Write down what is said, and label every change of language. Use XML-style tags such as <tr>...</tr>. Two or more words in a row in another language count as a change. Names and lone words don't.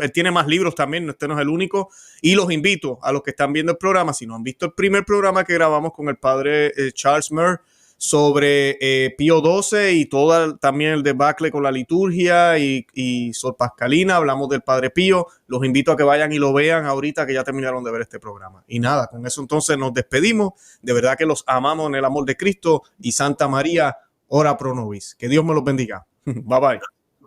<es>Él tiene más libros también, este no es el único. Y los invito a los que están viendo el programa, si no han visto el primer programa que grabamos con el padre Charles Murr sobre Pío XII y también el debacle con la liturgia y Sor Pascalina, hablamos del Padre Pío. Los invito a que vayan y lo vean ahorita que ya terminaron de ver este programa. Y nada, con eso entonces nos despedimos. De verdad que los amamos en el amor de Cristo y Santa María,</es> <la>ora pro nobis.</la> <es>Que Dios me los bendiga.</es> <en>Bye bye.</en>